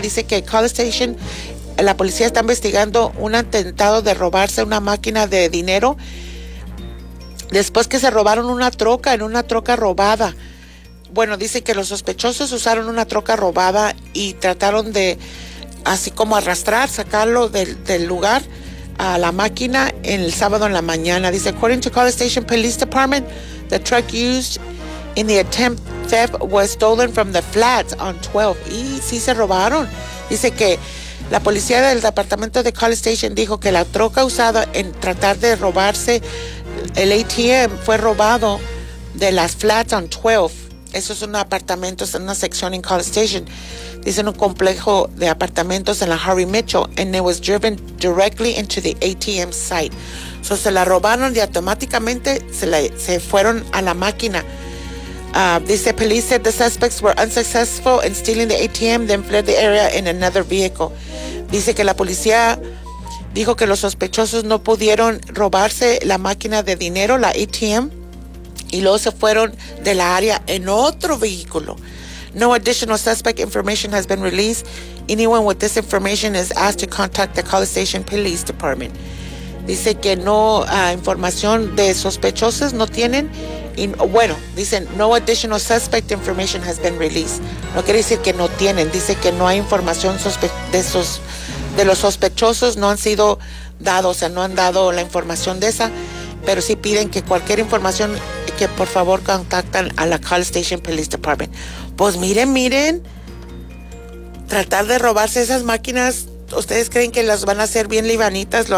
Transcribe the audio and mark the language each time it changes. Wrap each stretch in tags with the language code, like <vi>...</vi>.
<es>Dice que College Station, la policía está investigando un atentado de robarse una máquina de dinero después que se robaron una troca, en una troca robada. Bueno, dice que los sospechosos usaron una troca robada y trataron de así como arrastrar, sacarlo del lugar a la máquina el sábado en la mañana. Dice,</es> <en>according to College Station Police Department, the truck used in the attempt theft was stolen from the flats on 12.</en> <es>Y sí se robaron. Dice que la policía del departamento de College Station dijo que la troca usada en tratar de robarse el ATM fue robado de las flats on 12. Eso es un apartamento, es una sección en College Station. Dice, en un complejo de apartamentos en la Harry Mitchell,</es> <en>and it was driven directly into the ATM site.</en> <es>So se la robaron y automáticamente se fueron a la máquina. Dice,</es> <en>police said the suspects were unsuccessful in stealing the ATM, then fled the area in another vehicle.</en> <es>Dice que la policía dijo que los sospechosos no pudieron robarse la máquina de dinero, la ATM, y luego se fueron de la área en otro vehículo.</es> <en>No additional suspect information has been released. Anyone with this information is asked to contact the College Station Police Department.</en> <es>Dice que no información de sospechosos no tienen. Y, bueno, dicen</es> <en>no additional suspect information has been released.</en> <es>No quiere decir que no tienen. Dice que no hay información de los sospechosos. No han sido dados, o sea, no han dado la información de esa. Pero sí piden que cualquier información, que por favor contactan a la College Station Police Department. Pues miren, miren, tratar de robarse esas máquinas, ¿ustedes creen que las van a hacer bien libanitas?</es>